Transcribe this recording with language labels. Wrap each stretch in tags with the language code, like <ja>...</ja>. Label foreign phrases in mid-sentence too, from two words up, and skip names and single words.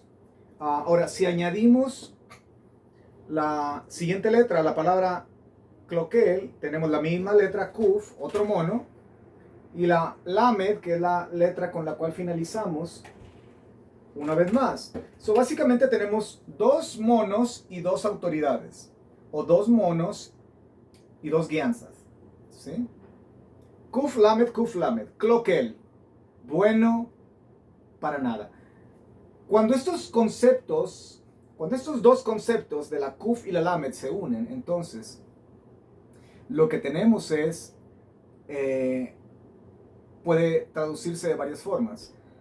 <es>Ahora, si añadimos la siguiente letra, la palabra cloquel, tenemos la misma letra kuf, otro mono, y la lamed, que es la letra con la cual finalizamos, una vez más. So, básicamente tenemos dos monos y dos autoridades, o dos monos y dos guianzas, ¿sí? Kuf lamed, cloquel, bueno para nada. Cuando estos conceptos, cuando estos dos conceptos de la kuf y la lamed se unen, entonces lo que tenemos es, puede traducirse de varias formas.</es>